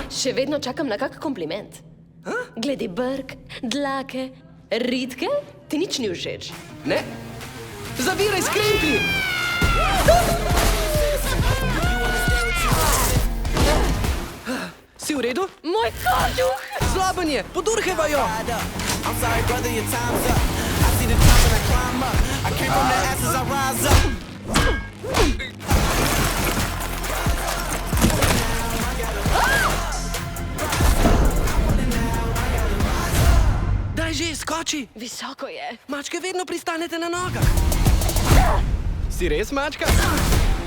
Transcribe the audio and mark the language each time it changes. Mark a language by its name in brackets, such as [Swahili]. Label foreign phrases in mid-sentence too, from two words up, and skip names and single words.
[Slovenian] Še vedno čakam na kak kompliment. Glede brk, dlake, ritke, ti nič ni všeč. Ne. Zaviraj s kremplji! Si v redu? Moj kožuh! Zloben je, podurheva jo! [English] I'm sorry, brother, your time's up. I see the top and I climb up. I came from the ashes, I rise up. [Slovenian] Daj že, skoči! Visoko je. Mačke vedno pristanete na nogah. Si res mačka?